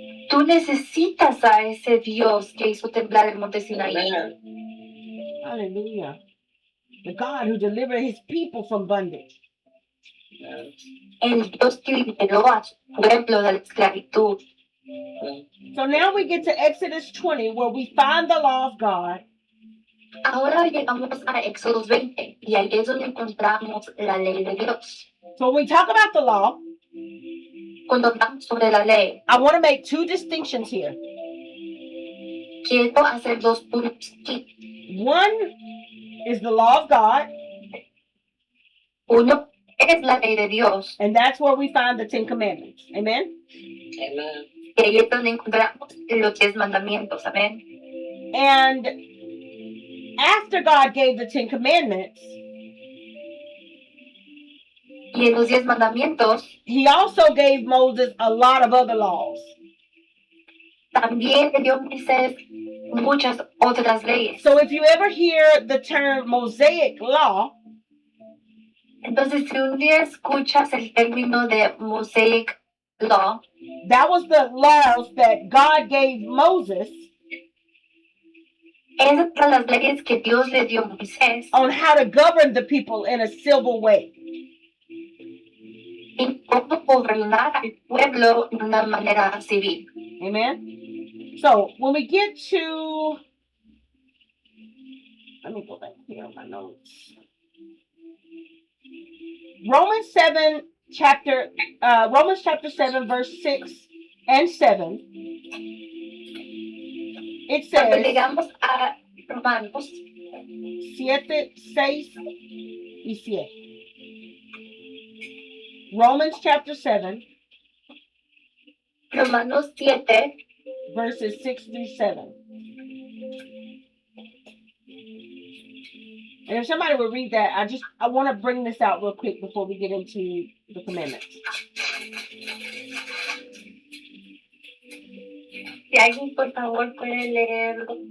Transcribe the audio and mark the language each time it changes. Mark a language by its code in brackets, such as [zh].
[es] tú necesitas a ese Dios que hizo temblar el monte Sinaí. [en] Amen. Hallelujah. The God who delivered his people from bondage. Yes. [es] El Dios que liberó a su pueblo de la esclavitud. [en] So now we get to Exodus 20, where we find the law of God. [es] Ahora llegamos a Éxodo 20 y ahí es donde encontramos la ley de Dios. [en] So when we talk about the law, [es] Cuando hablamos sobre la ley, [en] I want to make two distinctions here. [es] quiero hacer dos puntos aquí. [en] One is the law of God, [es] Uno es la ley de Dios, [en] and that's where we find the Ten Commandments. Amen? Amen. [es] y ahí es donde encontramos los 10 mandamientos. Amén. [en] And after God gave the Ten Commandments, [es] Y en los 10 mandamientos [en] he also gave Moses a lot of other laws. [es] también le dio a Moisés muchas otras leyes. [en] So if you ever hear the term Mosaic law, [es] Entonces, si un día escuchas el término de Mosaic Law, [en] that was the laws that God gave Moses [es] esas son las leyes que Dios le dio a Moisés [en] on how to govern the people in a civil way. [es] y cómo gobernar al pueblo de una manera civil. [en] Amen? So when we get to, let me go back here on my notes. Romans chapter 7, verse 6 and 7. It [es] Cuando [en] says, [es] llegamos a Romanos 7, 6 y 7. [en] Romans chapter 7, [es] Romanos 7, [en] verses 6 through 7. And if somebody would read that, I want to bring this out real quick before we get into the commandments. [es] si alguien por favor puede leerlo.